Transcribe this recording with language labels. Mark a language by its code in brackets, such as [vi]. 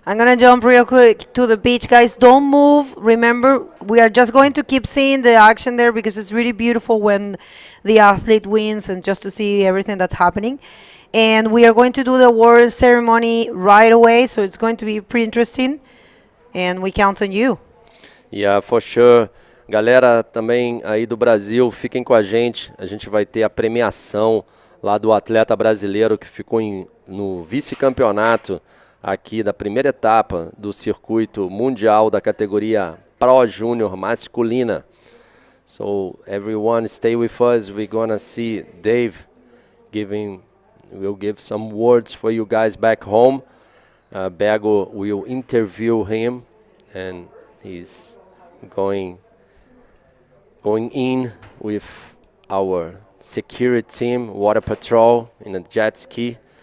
[en] I'm gonna jump real quick to the beach, guys. Don't move. Remember, we are just going to keep seeing the action there, because it's really beautiful when the athlete wins, and just to see everything that's happening. And we are going to do the award ceremony right away, so it's going to be pretty interesting, and we count on you. Yeah, for sure. [pt] Galera também aí do Brasil, fiquem com a gente vai ter a premiação lá do atleta brasileiro que ficou no vice-campeonato aqui da primeira etapa do circuito mundial da categoria Pro Júnior masculina. [en] So everyone stay with us. We're gonna see Dave we'll give some words for you guys back home. Bego will interview him, and he's going in with our security team, water patrol in a jet ski.